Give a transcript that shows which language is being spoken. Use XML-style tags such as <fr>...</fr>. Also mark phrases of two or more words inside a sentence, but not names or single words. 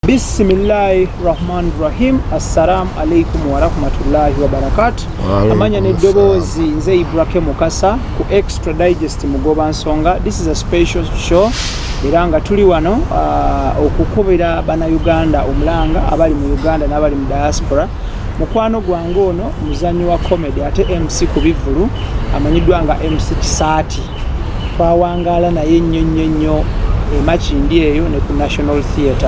<ar>بسم الله الرحمن الرحيم. السلام عليكم ورحمة الله وبركاته.</ar> <lg>Amanya ne dobozi nze Ibrahim Mukasa ku Extra Digest mugoba nsonga.</lg> <en>This is a special show.</en> <lg>Biranga tuli wano okukubira bana Uganda omulanga abali mu Uganda n'abali mu diaspora. Mukwano gwange ono muzanyi wa comedy ate MC kubivulu amanyidwa nga MC Kisaati. Twawangala naye nnyo emakindi eyo ne ku National Theatre.</lg>